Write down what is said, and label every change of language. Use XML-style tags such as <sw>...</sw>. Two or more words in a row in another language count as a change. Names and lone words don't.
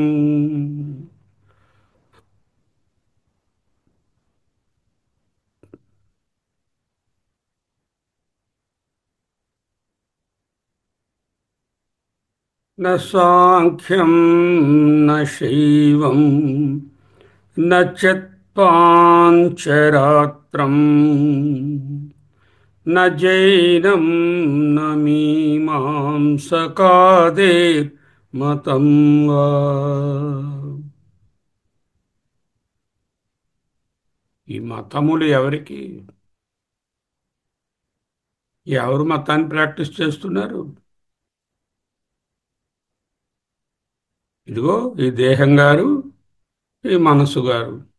<sa>न साङ्ख्यं न शैवं न च पाञ्चरात्रं न जैनं न मीमांसकादेर्मतं वा.</sa> <te>ఈ మతములు ఎవరికి? ఎవరు మతాన్ని ప్రాక్టీస్ చేస్తున్నారు? ఇదిగో ఈ దేహం గారు, ఈ మనసు గారు.</te>